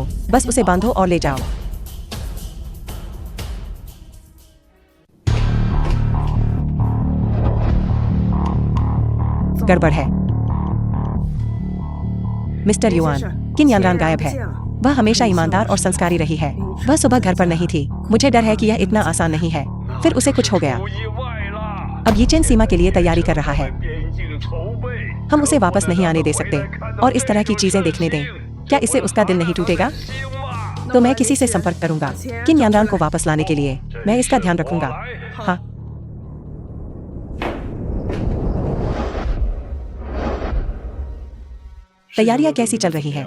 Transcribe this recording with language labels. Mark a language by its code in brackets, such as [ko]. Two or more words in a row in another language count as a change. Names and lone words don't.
[hi] बस उसे बांधो और ले जाओ। गड़बड़ है। मिस्टर युआन, किन यानरान गायब है। वह हमेशा ईमानदार और संस्कारी रही है। वह सुबह घर पर नहीं थी। मुझे डर है कि यह इतना आसान नहीं है। फिर उसे कुछ हो गया। [zh] 有意外啦！ [hi] अब यीचेन सीमा के लिए तैयारी कर रहा है। [zh] 边境筹备， [hi] हम उसे वापस नहीं आने दे सकते और इस तरह की चीजें देखने दें। क्या इससे उसका दिल नहीं टूटेगा? [zh] 兴嘛！ [hi] तो मैं किसी से संपर्क करूंगा किन यानरान को वापस लाने के लिए। मैं इसका ध्यान रखूंगा। हाँ। तैयारियां कैसी चल रही हैं?